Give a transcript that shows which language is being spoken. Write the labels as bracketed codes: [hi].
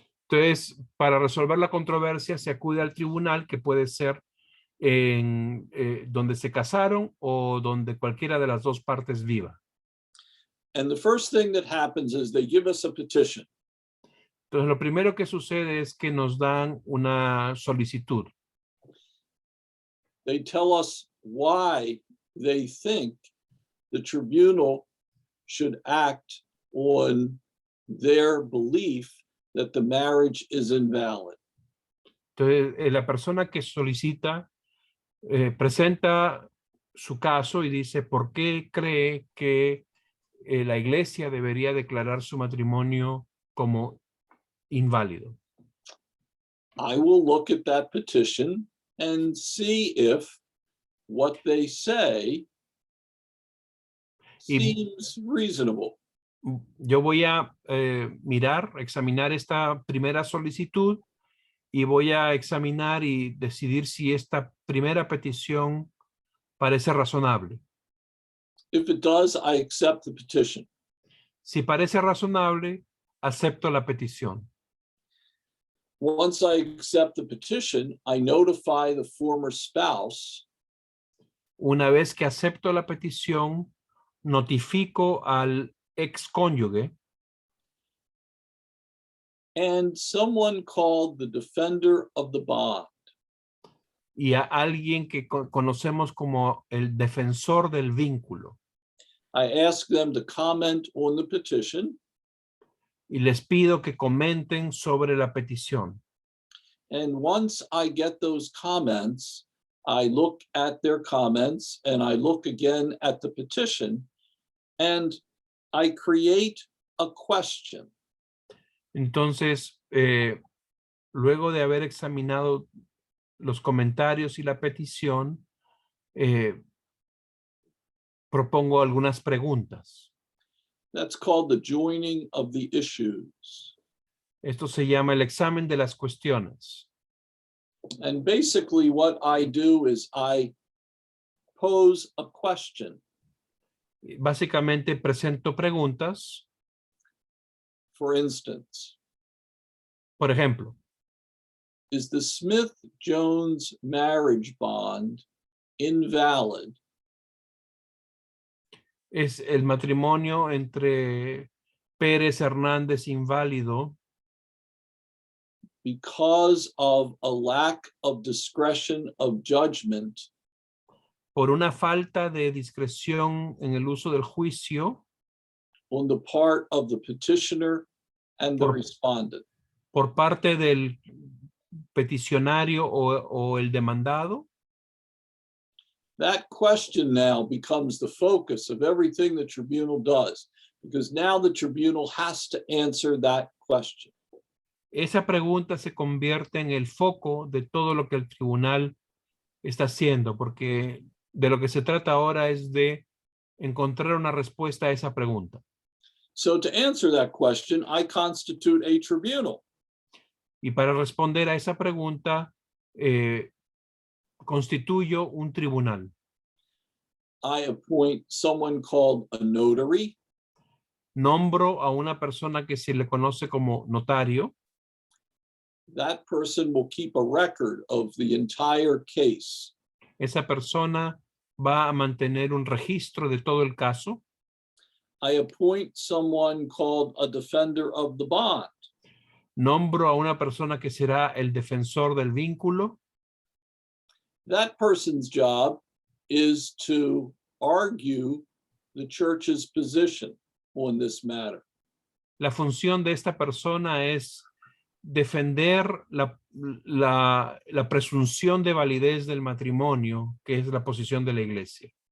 [es] Entonces, para resolver la controversia se acude al tribunal, que puede ser en donde se casaron o donde cualquiera de las dos partes viva. [en] And the first thing that happens is they give us a petition. [es] Entonces, lo primero que sucede es que nos dan una solicitud. [en] They tell us why they think the tribunal should act on their belief that the marriage is invalid. [es] Entonces, la persona que solicita presenta su caso y dice por qué cree que la iglesia debería declarar su matrimonio como inválido. [en] I will look at that petition and see if what they say seems reasonable. [es] Yo voy a examinar esta primera solicitud y voy a examinar y decidir si esta primera petición parece razonable. [en] If it does, I accept the petition. [es] Si parece razonable, acepto la petición. [en] Once I accept the petition, I notify the former spouse. [es] Una vez que acepto la petición, notifico al excónyuge [en] And someone called the defender of the bond. [es] y a alguien que conocemos como el defensor del vínculo. [en] I ask them to comment on the petition. [es] Y les pido que comenten sobre la petición. [en] And once I get those comments, I look at their comments and I look again at the petition and I create a question. [es] Entonces, luego de haber examinado los comentarios y la petición, propongo algunas preguntas. [en] That's called the joining of the issues. [es] Esto se llama el examen de las cuestiones. [en] And basically what I do is I pose a question. [es] Básicamente presento preguntas. [en] For instance, [es] Por ejemplo, [en] is the Smith-Jones marriage bond invalid [es] ¿es el matrimonio entre Pérez Hernández inválido [en] because of a lack of discretion of judgment, [es] por una falta de discreción en el uso del juicio [en] on the part of the petitioner and the [es] Por- [en] respondent. [es] por parte del peticionario o el demandado, [en] That question now becomes the focus of everything the tribunal does, because now the tribunal has to answer that question. [es] esa pregunta se convierte en el foco de todo lo que el tribunal está haciendo, porque de lo que se trata ahora es de encontrar una respuesta a esa pregunta. [en] So to answer that question, I constitute a tribunal. [es] Y para responder a esa pregunta, constituyo un tribunal. [en] I appoint someone called a notary. [es] Nombro a una persona que se le conoce como notario. [en] That person will keep a record of the entire case. [es] Esa persona va a mantener un registro de todo el caso. [en] I appoint someone called a defender of the bond. [es] Nombro a una persona que será el defensor del vínculo. [en] That person's job is to argue the church's position on this matter. [es] La función de esta persona es defender la presunción de validez del matrimonio, que es la posición de la iglesia.